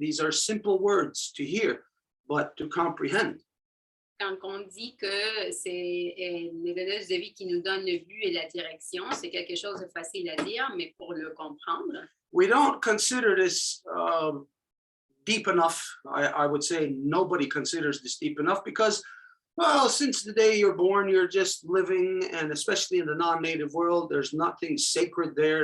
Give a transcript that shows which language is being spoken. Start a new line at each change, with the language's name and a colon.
English: These are simple words to hear, but to comprehend.
French: Quand on dit que c'est les donneuses de vie qui nous donnent le but et la direction, c'est quelque chose de facile à dire, mais pour le comprendre,
English: We don't consider this deep enough. I would say nobody considers this deep enough, because, well, since the day you're born, you're just living, and especially in the non-native world, there's nothing sacred there.